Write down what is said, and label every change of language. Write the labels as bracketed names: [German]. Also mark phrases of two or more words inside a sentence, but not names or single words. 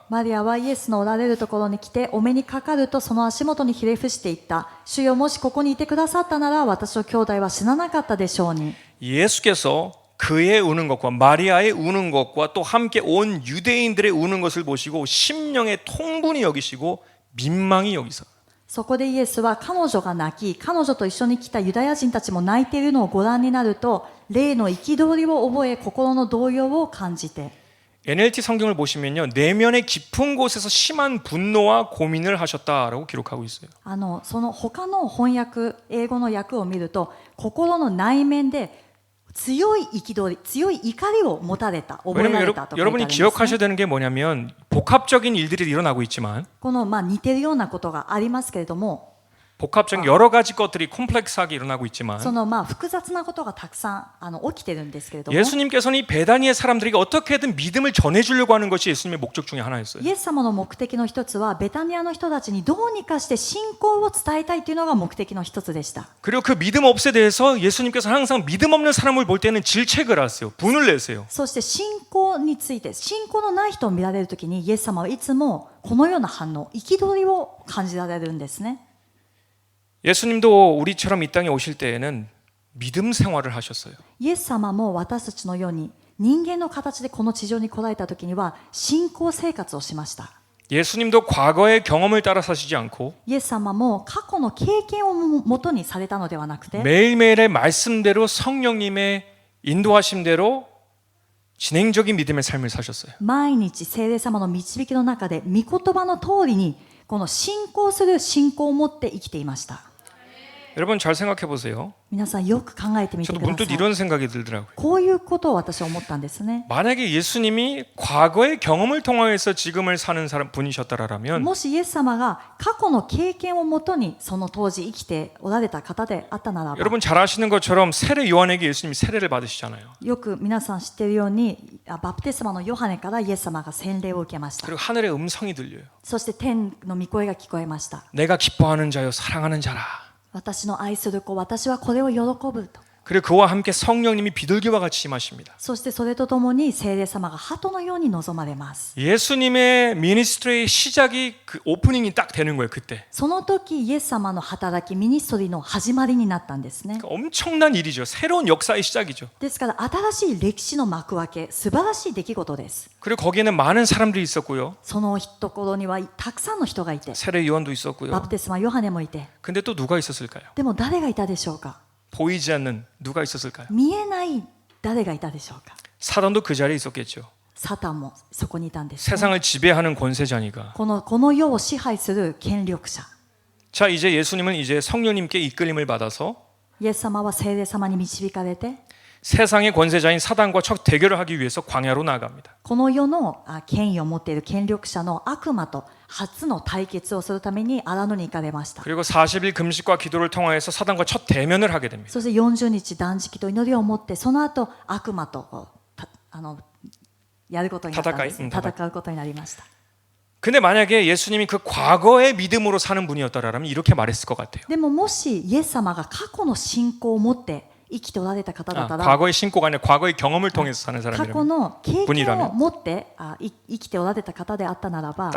[Japanese] マリアはイエスのおられるところに来て、お目にかかるとその足元にひれ伏していった。主よ、もしここにいてくださったなら、私の兄弟は死ななかったでしょうに。 [Korean] 예수께서 그의 우는 것과 마리아의 우는 것과 또 함께 온 유대인들의 우는 것을 보시고 심령의 통분이 여기시고 민망히 여기서 [Japanese] そこでイエスは彼女が泣き、彼女と一緒に来たユダヤ人たちも泣いているのをご覧になると、霊の憤りを覚え、心の動揺を感じて。 [Korean] NLT 성경을 보시면요 내면의 깊은 곳에서 심한 분노와 고민을 하셨다라고 기록하고 있어요. [Japanese] その他の翻訳、英語の訳を見ると、心の内面で強い憤り、強い怒りを持たれた、覚えられたと書いてあるんですね。 [Korean] 여러분이 기억하셔야 되는 게 뭐냐면 복합적인 일들이 일어나고 있지만 [Japanese] この似てるようなことがありますけれども、 [Korean] 복합적인 여러 가지 것들이 콤플렉스하게 일어나고 있지만 [Japanese] その複雑なことがたくさん起きてるんですけれども、 [Korean] 예수님께서는 이 베다니의 사람들에게 어떻게든 믿음을 전해주려고 하는 것이 예수님의 목적 중에 하나였어요. [Japanese] イエス様の目的の一つはベタニアの人たちにどうにかして信仰を伝えたいというのが目的の一つでした。 [Korean] 그리고 그 믿음 없에 대해서 예수님께서 항상 믿음 없는 사람을 볼 때는 질책을 하세요. 분을 내세요. [Japanese] そして信仰について、信仰のない人を見られるときにイエス様はいつもこのような反応、憤りを感じられるんですね。 [Korean] 예수님도 우리처럼 이 땅에 오실 때에는 믿음 생활을 하셨어요. [Japanese] イエス様も私たちのように人間の形でこの地上に来られたときには信仰生活をしました。 [Korean] 예수님도 과거의 경험을 따라 사시지 않고 [Japanese] イエス様も過去の経験をもとにされたのではなくて、 [Korean] 매일매일의 말씀대로 성령님의 인도하심대로 진행적인 믿음의 삶을 사셨어요. [Japanese] 毎日聖霊様の導きの中で御言葉の通りにこの信仰する信仰を持って生きていました。 [Korean] 여러분 잘 생각해 보세요. [Japanese] 皆さんよく考えてみて [Korean] 저도 [Japanese] くださ [Korean] 문득 [Japanese] い。 [Korean] 이런 생각이 들더라고요. [Japanese] こういうことを私は思ったんですね。 [Korean] 만약에 예수님이 과거의 경험을 통해서 지금을 사는 사람 분이셨다라면 [Japanese] もしイエス様が過去の経験をもとにその当時生きておられた方であったならば、 [Korean] 여러분 잘 아시는 것처럼 세례 요한에게 예수님이 세례를 받으시잖아요. [Japanese] よく皆さん知っているようにバプテスマのヨハネからイエス様が洗礼を受けました。 [Korean] 그리고 하늘의 음성이 들려요. [Japanese] そして天の御声が聞こえました。 [Korean] 내가 기뻐하는 자요 사랑하는 자라. [Japanese] 私の愛する子、私はこれを喜ぶと。 [Korean] 그리고 그와 함께 성령님이 비둘기와 같이 임하십니다. [Japanese] そしてそれとともに聖霊様が鳩のように望まれます。 [Korean] 예수님의 미니스트리의 시작이 그 오프닝이 딱 되는 거예요. 그때. [Japanese] その時イエス様の働き、ミニストリーの始まりになったんですね。 [Korean] 그러니까 엄청난 일이죠. 새로운 역사의 시작이죠. [Japanese] ですから新しい歴史の幕開け、素晴らしい出来事です。 [Korean] 그리고 거기에는 많은 사람들이 있었고요. [Japanese] そのところにはたくさんの人がいて、 [Korean] 세례 요한도 [Japanese] バ [Korean] 있었고요. [Japanese] プテスマヨハネもいて、 [Korean] 근데 또 누가 있었을까요? [Japanese] でも誰がいたでしょうか。 [Korean] 보이지 않는 누가 있었을까요? [Japanese] 見えない誰がいたでしょうか。 [Korean] 사단도 그 자리에 있었겠죠. [Japanese] サタンもそこにいたんですね。 [Korean] 세상을 지배하는 권세자니까. [Japanese] この世を支配する権力者。 [Korean] 자, 이제 예수님은 이제 성령님께 이끌림을 받아서 [Japanese] イエス様は聖霊様に導かれて、 [Korean] 세상의 권세자인 사단과 첫 대결을 하기 위해서 광야로 나아갑니다. [Japanese] この世の権威を持っている権力者の悪魔と初の対決をするために荒野に行かれました。 [Korean] 그리고 40일 금식과 기도를 통하여서 사단과 첫 대면을 하게 됩니다. [Japanese] そして40日断食と祈りを持って、その後悪魔とやることになったんです。戦うことになりました。 [Korean] 근데 만약에 예수님이 그 과거의 믿음으로 사는 분이었다라면 이렇게 말했을 것 같아요. [Japanese] でももしイエス様が過去の信仰を持って生きておられた方だったら、 [Korean] 과거의 신고가 아니라 과거의 경험을 통해서 사는 [Japanese] 過去 [Korean] 사람이라면 [Japanese] の経験を [Korean] 분이라면 [Japanese] 持って生きておられた方であったならば、